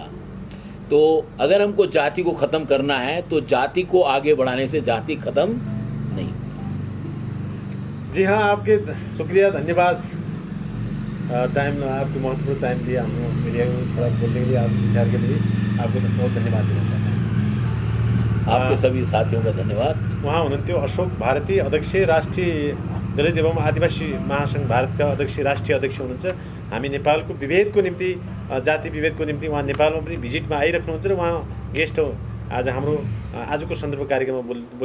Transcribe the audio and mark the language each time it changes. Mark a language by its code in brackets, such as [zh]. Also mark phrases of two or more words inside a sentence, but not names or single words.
[hi] तो अगर हमको जाति को ख़त्म करना है तो जाति को आगे बढ़ाने से जाति ख़त्म नहीं। जी हाँ, आपके शुक्रिया, धन्यवाद। टाइम, आपको महत्वपूर्ण टाइम दिया हम मीडिया में थोड़ा बोलने के लिए, आपके विचार के लिए आपको बहुत धन्यवाद देना चाहता हूँ। आपके सभी साथियों का धन्यवाद। [ne] उहाँ हुनुहुन्थ्यो अशोक भारती, अध्यक्ष राष्ट्रिय दलित एवं आदिवासी महासङ्घ भारतका अध्यक्ष, राष्ट्रिय अध्यक्ष हुनुहुन्छ। हामी नेपालको विभेदको निम्ति, जाति विभेदको निम्ति उहाँ नेपालमा पनि भिजिटमा आइराख्नुहुन्छ र उहाँ गेस्ट हो आज हाम्रो आजको सन्दर्भ कार्यक्रममा बोलिदिनु भयो।